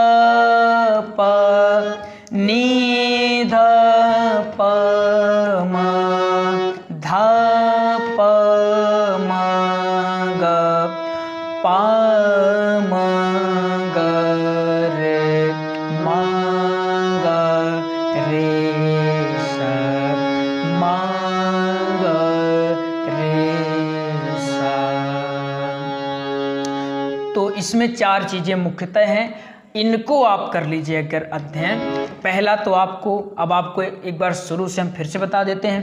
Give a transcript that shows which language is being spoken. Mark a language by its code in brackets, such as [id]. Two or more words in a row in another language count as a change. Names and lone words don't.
[hi] प म धा प म ग रे सा तो इसमें 4 चीज़ें मुख्यतः हैं, इनको आप कर लीजिए अगर अध्ययन। पहला तो आपको, अब आपको एक बार शुरू से हम फिर से बता देते हैं।